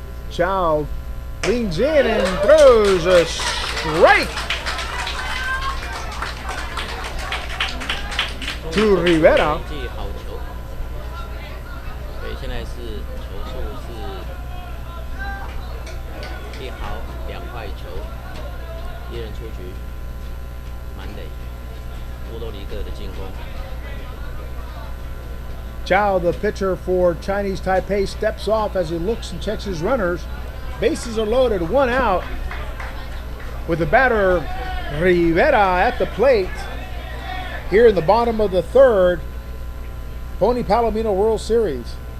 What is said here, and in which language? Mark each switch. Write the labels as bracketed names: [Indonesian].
[English] Chow leans in and throws a strike to Rivera. [Chinese] 好球，所以现在是球数是一好两坏球，一人出局，满垒，波多黎各的进攻。 [English] Chow, the pitcher for Chinese Taipei, steps off as he looks and checks his runners. Bases are loaded, one out, with the batter Rivera at the plate. Here in the bottom of the third, Pony Palomino World Series.